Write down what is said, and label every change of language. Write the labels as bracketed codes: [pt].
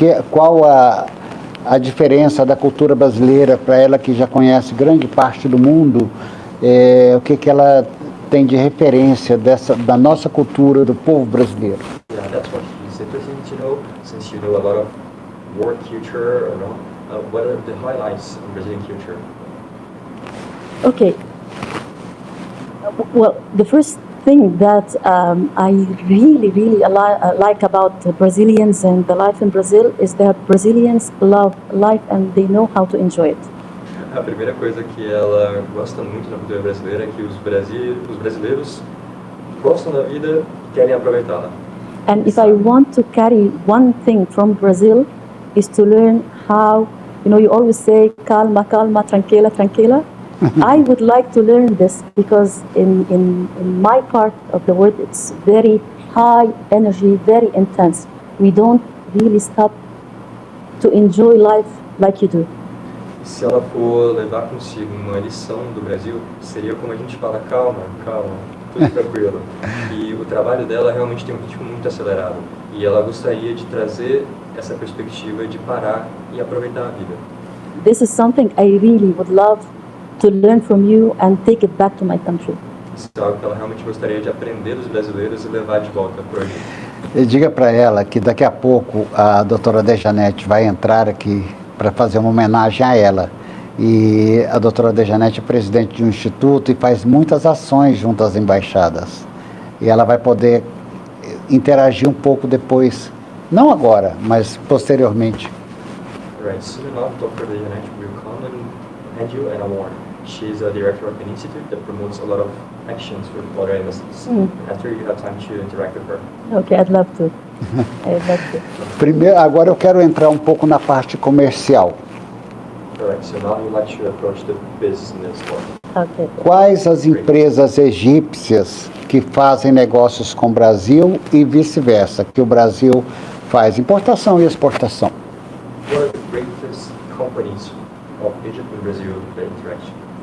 [pt] Qual a diferença da cultura brasileira para ela que já conhece grande parte do mundo, o que ela tem de referência da nossa cultura, do povo brasileiro? [en] Yeah, that's what is interesting to know, since you know a lot of work culture, or no? What are the highlights of Brazilian culture? Okay. Well, the first thing that I really like about the Brazilians and the life in Brazil is that Brazilians love life and they know how to enjoy it. [pt] A primeira coisa que ela gosta muito na cultura brasileira é que os brasileiros gostam da vida e querem aproveitá-la. [en] And if I want to carry one thing from Brazil, is to learn how, you always say [pt] calma, calma, tranquila, tranquila. [en] I would like to learn this because in my part of the world, it's very high energy, very intense. We don't really stop to enjoy life like you do. [pt] Se ela for levar consigo uma lição do Brasil, seria como a gente fala, calma, calma, tudo tranquilo. E o trabalho dela realmente tem um ritmo muito acelerado. E ela gostaria de trazer essa perspectiva de parar e aproveitar a vida. [en] This is something I really would love to learn from you and take it back to my country. [pt] Isso é algo que ela realmente gostaria de aprender dos brasileiros e levar de volta para o Egito. E diga para ela que daqui a pouco a doutora Dejanete vai entrar aqui para fazer uma homenagem a ela. E a doutora Dejanete é presidente de um instituto e faz muitas ações junto às embaixadas. E ela vai poder interagir um pouco depois, não agora, mas posteriormente. [en] Right, soon enough, Dr. Dejanete will come and hand you an award. She's a director of an institute that promotes a lot of actions with other embassies. After you have time to interact with her. Okay, I'd love to. I'd love to. [pt] Primeiro, agora eu quero entrar um pouco na parte comercial. [en] Correct, so now you'd like to approach the business part. Okay. [pt] Quais as empresas egípcias que fazem negócios com o Brasil e vice-versa, que o Brasil faz importação e exportação? [en] What are the greatest companies of Egypt and Brazil the interaction?